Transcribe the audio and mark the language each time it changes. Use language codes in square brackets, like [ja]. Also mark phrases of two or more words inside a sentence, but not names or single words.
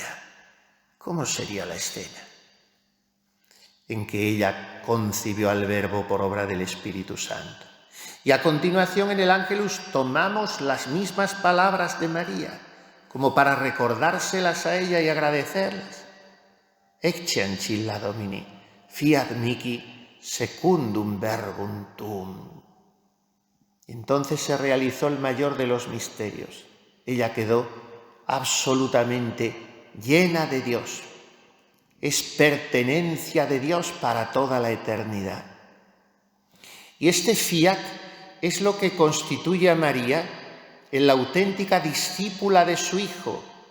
[es] ¿Cómo sería la escena en que ella concibió al Verbo por obra del Espíritu Santo? Y a continuación en el Ángelus tomamos las mismas palabras de María, como para recordárselas a ella y agradecerlas. [la] Ecce ancilla Domini, fiat mihi secundum verbum tuum. [es] Entonces se realizó el mayor de los misterios. Ella quedó absolutamente llena de Dios. Es pertenencia de Dios para toda la eternidad. Y este fiat es lo que constituye a María en la auténtica discípula de su Hijo.